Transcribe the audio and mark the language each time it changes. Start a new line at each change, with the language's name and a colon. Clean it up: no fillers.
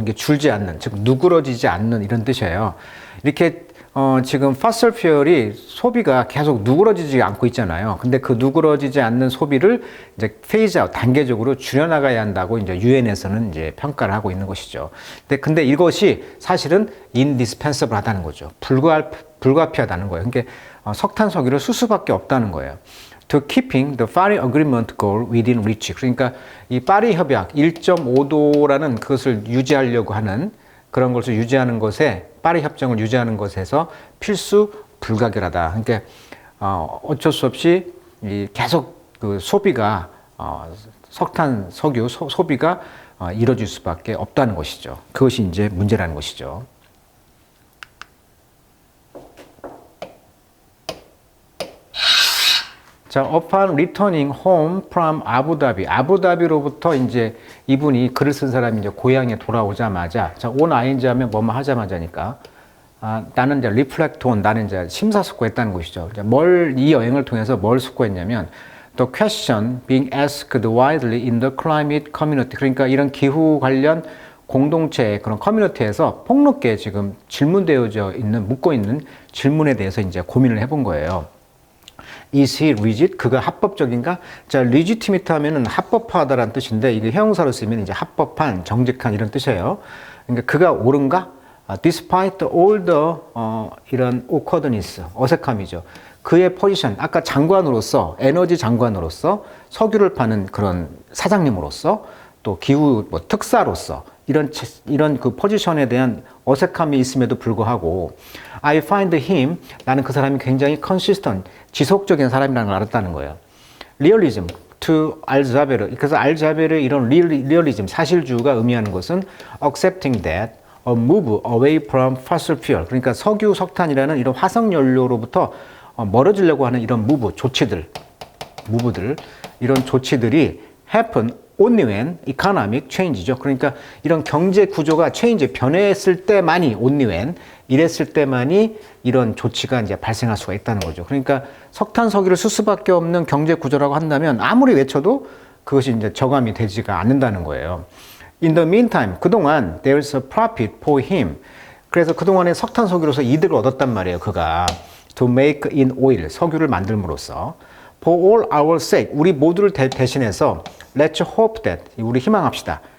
Korean: 이게 줄지 않는, 즉 누그러지지 않는 이런 뜻이에요. 이렇게 지금
English: fossil fuel
Korean: 이 소비가 계속 누그러지지 않고 있잖아요. 근데 그 누그러지지 않는 소비를 이제
English: phase out,
Korean: 단계적으로 줄여나가야 한다고 이제 유엔에서는 이제 평가를 하고 있는 것이죠. 근데 이것이 사실은
English: indispensable
Korean: 하다는 거죠. 불가피하다는 거예요. 그러니까 석탄, 석유를 쓸 수밖에 없다는 거예요.
English: To keeping the Paris Agreement goal within reach.
Korean: 그러니까 이 파리 협약 1.5도라는 그것을 유지하려고 하는 그런 것을 유지하는 것에, 파리 협정을 유지하는 것에서 필수 불가결하다. 그러니까 어쩔 수 없이 계속 그 소비가 석탄, 석유 소비가 이루어질 수밖에 없다는 것이죠. 그것이 이제 문제라는 것이죠. 자,
English: upon returning home from 아부다비.
Korean: 아부다비로부터 이제 이분이 글을 쓴 사람이 이제 고향에 돌아오자마자, 자, on ing 하면 뭐뭐 하자마자니까, 나는 이제
English: reflect on,
Korean: 나는 이제 심사숙고했다는 것이죠. 이 여행을 통해서 뭘 숙고했냐면,
English: the question being asked widely in the climate community.
Korean: 그러니까 이런 기후 관련 공동체, 그런 커뮤니티에서 폭넓게 지금 묻고 있는 질문에 대해서 이제 고민을 해본 거예요.
English: Is he legit?
Korean: 그가 합법적인가? 자, legitimate 하면은 합법화하다라는 뜻인데, 이게 형용사로 쓰면 이제 합법한, 정직한 이런 뜻이에요. 그러니까 그가 옳은가?
English: Despite all the
Korean: 이런
English: awkwardness,
Korean: 어색함이죠. 그의 포지션, 아까 장관으로서, 에너지 장관으로서, 석유를 파는 그런 사장님으로서, 또 기후 뭐 특사로서 이런 그 포지션에 대한 어색함이 있음에도 불구하고
English: I find him,
Korean: 나는 그 사람이 굉장히
English: consistent,
Korean: 지속적인 사람이라는 걸 알았다는 거예요. 리얼리즘,
English: to 알자베르.
Korean: 그래서 알자베르의 이런 리얼리즘, 사실주의가 의미하는 것은
English: accepting that a move away from fossil fuel.
Korean: 그러니까 석유, 석탄이라는 이런 화석 연료로부터 멀어지려고 하는 이런 무브들, 이런 조치들이
English: happen only when economic change
Korean: 죠. 그러니까 이런 경제 구조가 change, 변했을 때만이
English: only when,
Korean: 이랬을 때만이 이런 조치가 이제 발생할 수가 있다는 거죠. 그러니까 석탄, 석유를 쓸 수밖에 없는 경제 구조라고 한다면 아무리 외쳐도 그것이 이제 저감이 되지가 않는다는 거예요.
English: In the meantime,
Korean: 그동안
English: there's a profit for him.
Korean: 그래서 그동안에 석탄, 석유로서 이득을 얻었단 말이에요.
English: 그가 to make in oil,
Korean: 석유를 만들므로써
English: for all our sake,
Korean: 우리 모두를 대신해서
English: let's hope that,
Korean: 우리 희망합시다.